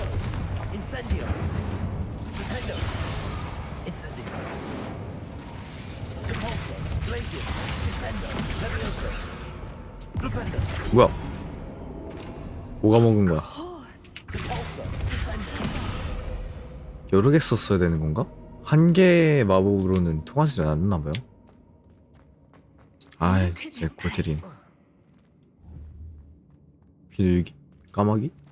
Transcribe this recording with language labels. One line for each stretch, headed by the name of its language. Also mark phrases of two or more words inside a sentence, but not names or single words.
Latin: Incendio! Dependo! Incendio! Depulso! Glacius! Descendo! Levioso! Flipendo!
Korean: 뭐야? 뭐가 먹은 거야?
Latin: Depulso! Descendo!
Korean: 여러 개 썼어야 되는 건가? 한 개의 마법으로는 통하지 않았나 봐요. 아이, 제 고드림. 비둘기? 까마귀?